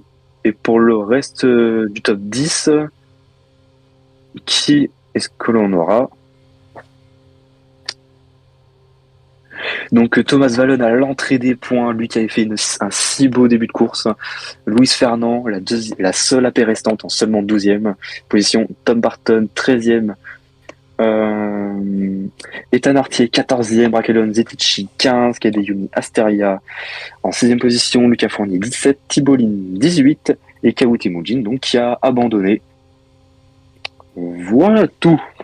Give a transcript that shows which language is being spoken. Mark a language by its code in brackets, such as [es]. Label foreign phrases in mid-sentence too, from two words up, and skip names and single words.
[fr] Et pour le reste du top 10, qui est-ce que l'on aura? Donc Thomas Vallon à l'entrée des points, lui qui avait fait un si beau début de course. Louis Fernand, la seule AP restante en seulement 12e position. Tom Barton, 13e. Ethan Artier, 14e. Raquelon Zetici, 15. Kadeyumi Asteria en 16e position. Lucas Fournier, 17. Thibault Lin, 18. Et Kawuti Mujin, donc qui a abandonné. Voilà tout.